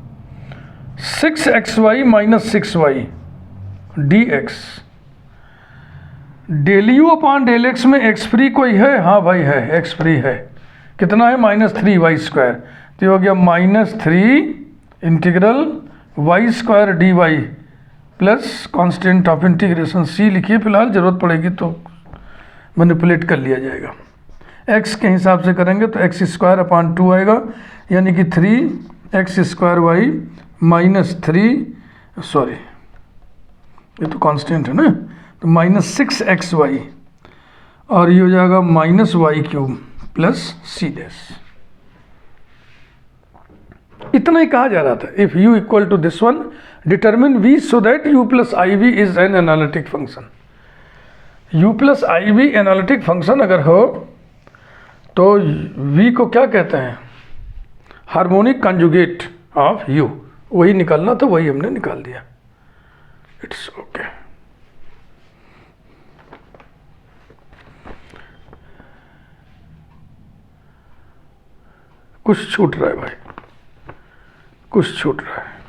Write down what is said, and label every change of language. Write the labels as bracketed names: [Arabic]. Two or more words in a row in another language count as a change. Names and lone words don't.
[English] 6xy minus 6y dx, del u upon del x [Hindi] में [English] x free [Hindi] कोई है? हाँ भाई है, [English] x free [Hindi] है। कितना है? -3y²। तो ये हो गया -3 [English] integral y² dy plus constant of integration c [Hindi] लिखिए, फिलहाल ज़रूरत पड़ेगी तो मैनिपुलेट कर लिया जाएगा। x के हिसाब से करेंगे तो [English] x² upon 2 [Hindi] आएगा, यानी कि 3x² y -3, सॉरी ये तो कांस्टेंट है ना, तो -6xy और ये हो जाएगा -y³ प्लस c'। इतना ही कहा जा रहा था। [English] If u equal to this one determine v so that u plus i v is an analytic function. u plus i v analytic function [Hindi] अगर हो तो v को क्या कहते हैं? [English] Harmonic conjugate of u. [Hindi] वही निकालना था, वही हमने निकाल दिया। [English] It's okay. [Hindi] कुछ छूट रहा है भाई, कुछ छूट रहा है।